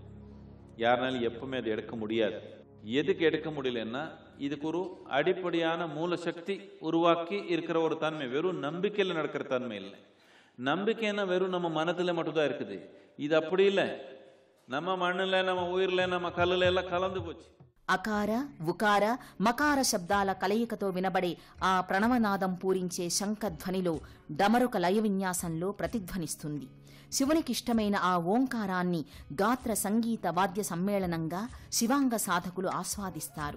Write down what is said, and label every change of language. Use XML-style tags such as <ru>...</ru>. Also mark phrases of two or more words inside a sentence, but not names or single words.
<ta>யாருனாலும் எப்பவுமே அது எடுக்க முடியாது. எதுக்கு எடுக்க முடியலன்னா இதுக்கு ஒரு அடிப்படையான மூலசக்தி உருவாக்கி இருக்கிற ஒரு தன்மை. வெறும் நம்பிக்கையில் நடக்கிற தன்மை இல்லை. நம்பிக்கைன்னா வெறும் நம்ம மனத்தில் மட்டும்தான் இருக்குது. இது அப்படி இல்லை. நம்ம மண்ணில், நம்ம உயிரில், நம்ம கல்லில் எல்லாம் கலந்து போச்சு.</ta> <te>అకార ఉకార మకార శబ్దాల కలయికతో వినబడే ఆ ప్రణవనాదం పూరించే శంఖధ్వనిలో డమరుక లయ విన్యాసంలో ప్రతిధ్వనిస్తుంది. శివునికిష్టమైన ఆ ఓంకారాన్ని గాత్ర సంగీత వాద్య సమ్మేళనంగా శివాంగ సాధకులు ఆస్వాదిస్తారు.</te>